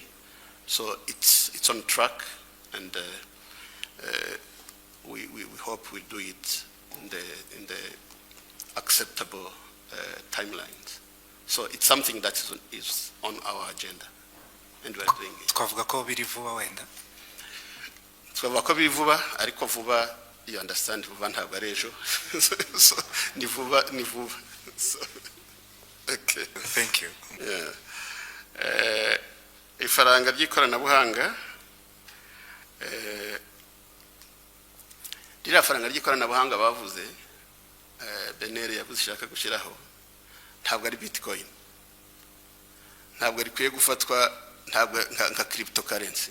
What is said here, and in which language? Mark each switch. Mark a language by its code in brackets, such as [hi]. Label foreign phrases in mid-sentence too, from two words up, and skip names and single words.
[en] So it's on track, and we hope we'll do it in the acceptable timelines. So it's something that is on our agenda, and we are doing it. [rw] Twavuga ko biri vuba wenda. Twavuga ko biri vuba, ariko vuba, [en] you understand, [rw] vuba ntabwo ari ejo. So ni vuba. [en] So, okay. Thank you. Yeah. [rw] Ifaranga ry'ikoranabuhanga, ririya faranga ry'ikoranabuhanga bavuze, Benere yavuze ishaka gushyiraho, ntabwo ari Bitcoin, ntabwo rikwiye gufatwa nka cryptocurrency.